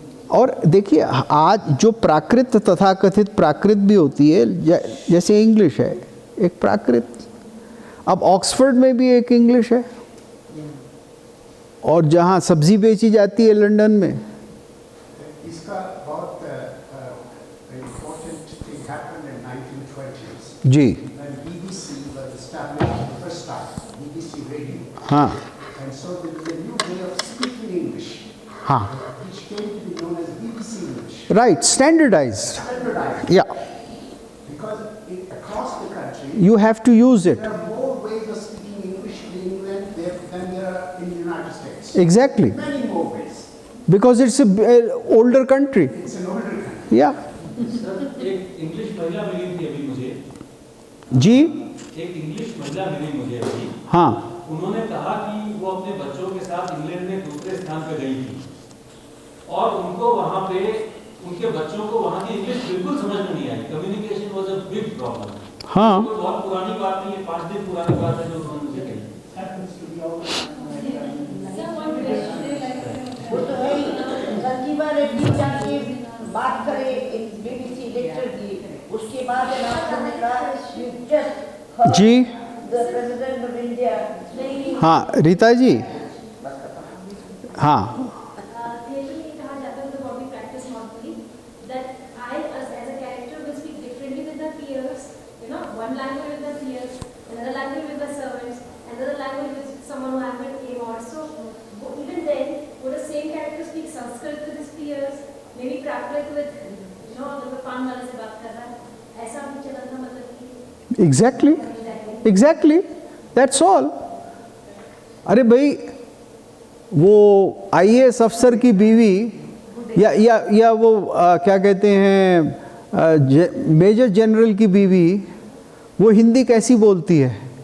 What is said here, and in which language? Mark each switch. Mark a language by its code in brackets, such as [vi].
[hi] और देखिए, आज जो प्राकृत तथाकथित प्राकृत भी होती है, जैसे इंग्लिश है एक प्राकृत, अब ऑक्सफोर्ड में भी एक इंग्लिश है, और जहाँ सब्जी बेची जाती है लंदन में, इसका बहुत [en] important thing happened in 1920s जी when BBC was established for the first time, BBC radio. हाँ And so there was a new way of speaking English, हाँ, which came to be known as BBC English. Right, standardized, Standardized. Yeah Because across the country, you have to use it, there are more ways of speaking English in England than there are in the United States. Exactly, Many more ways. Because it's older country, It's an older country. Yeah [hi] sir, एक English महिला मिली थी अभी मुझे, जी एक English महिला मिली मुझे अभी। हाँ उन्होंने कहा कि वो अपने बच्चों के साथ इंग्लैंड में दूसरे स्थान पर गई थी, और उनको वहाँ पे उनके बच्चों को वहाँ की इंग्लिश बिल्कुल समझ में नहीं आई। [en] Communication was a big problem. हाँ [hi] कोई बहुत पुरानी बात नहीं है, 5 दिन पुरानी बात है जो उन्होंने मुझे कही। वो तो है ही, संजीवा रेड्डी जाके बात करे एक बीबीसी लेक्चर की, उसके बाद ने कहा just ji [en] The president of India. हाँ रीता जी, हाँ Theatre [hi] में कहा जाता है [en] the body practice normally that I as a character will speak differently with the peers, one language with the peers, another language with the servants, another language with someone who I'm with him also. Even then, would the same character speak Sanskrit with his peers, maybe Prakrit with, [hi] अगर पान वाले से बात कर रहा है, ऐसा भी चला था, मतलब कि [en] Exactly that's all. [hi] अरे भाई, वो आईएएस अफसर की बीवी या वो क्या कहते हैं मेजर जनरल की बीवी, वो हिंदी कैसी बोलती है?